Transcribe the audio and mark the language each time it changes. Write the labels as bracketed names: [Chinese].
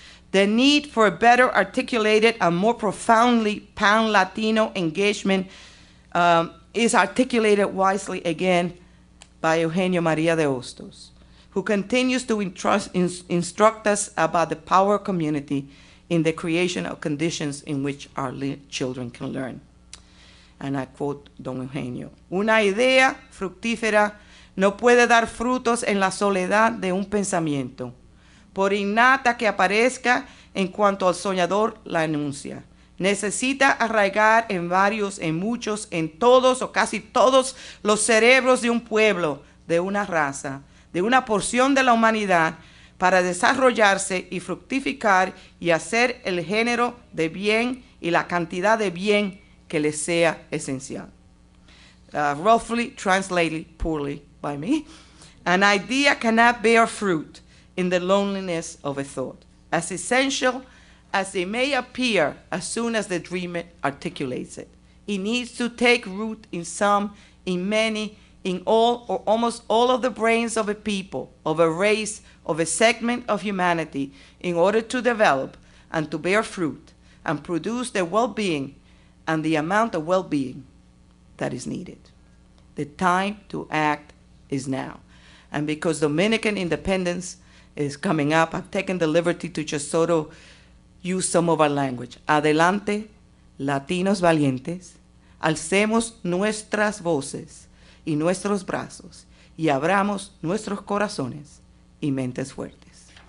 [English] The need for a better articulated and more profoundly pan-Latino engagement is articulated wisely again by Eugenio Maria de Hostos, who continues to instruct us about the power of community in the creation of conditions in which our children can learn. And I quote Don Eugenio: [Spanish] "Una idea fructífera no puede dar frutos en la soledad de un pensamiento, por innata que aparezca en cuanto al soñador la enuncia. Necesita arraigar en varios, en muchos, en todos o casi todos los cerebros de un pueblo, de una raza, de una porción de la humanidad, para desarrollarse y fructificar y hacer el género de bien y la cantidad de bien que les sea esencial." [English] Roughly translated poorly by me, an idea cannot bear fruit in the loneliness of a thought, as essential as it may appear as soon as the dreamer articulates it. It needs to take root in some, in many, in all or almost all of the brains of a people, of a race, of a segment of humanity, in order to develop and to bear fruit and produce the well-being and the amount of well-being that is needed. The time to act is now. And because Dominican independence is coming up, I've taken the liberty to just sort of use some of our language. [Spanish] Adelante, Latinos valientes, alcemos nuestras voces y nuestros brazos y abramos nuestros corazones y mentes fuertes.